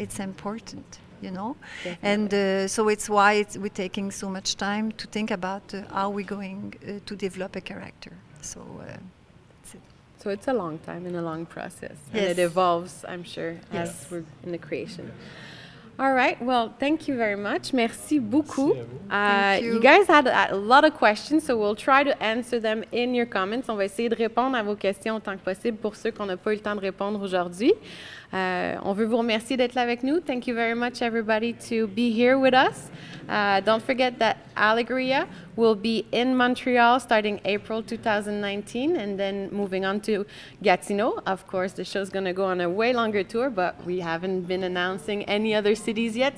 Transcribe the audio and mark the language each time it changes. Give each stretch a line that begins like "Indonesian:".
English: It's important, you know. And so it's why we're taking so much time to think about how we're going to develop a character. So. So it's a long time and a long process, and Yes. it evolves, I'm sure, as we're in the creation. All right, well, thank you very much.
French: Merci beaucoup.
English: Thank you. You guys had a lot of questions, so we'll try to answer them in your comments.
French: On va essayer de répondre à vos questions autant que possible pour ceux qu'on n'a pas eu le temps de répondre aujourd'hui. On veut vous remercier d'être là avec nous.
English: Thank you very much, everybody, to be here with us. Don't forget that Alegria will be in Montreal starting April 2019 and then moving on to Gatineau. Of course, the show's going to go on a way longer tour, but we haven't been announcing any other cities yet.